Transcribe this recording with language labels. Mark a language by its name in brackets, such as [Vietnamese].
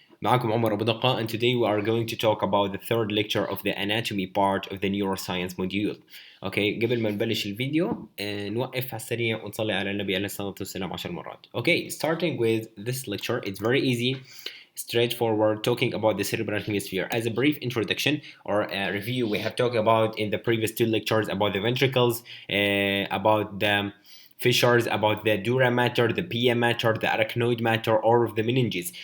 [English] معكم عمر أبودقة, and today we are going to talk about the third lecture of the anatomy part of the neuroscience module. [Arabic] Okay, قبل ما نبلش الفيديو نوقف على السريع ونصلي على النبي عليه الصلاة والسلام 10 مرات. [English] Okay, starting with this lecture, it's very easy, straightforward, talking about the cerebral hemisphere. As a brief introduction or a review, we have talked about in the previous two lectures about the ventricles, about the fissures, about the dura mater, the pia mater, the arachnoid mater, or of the meninges.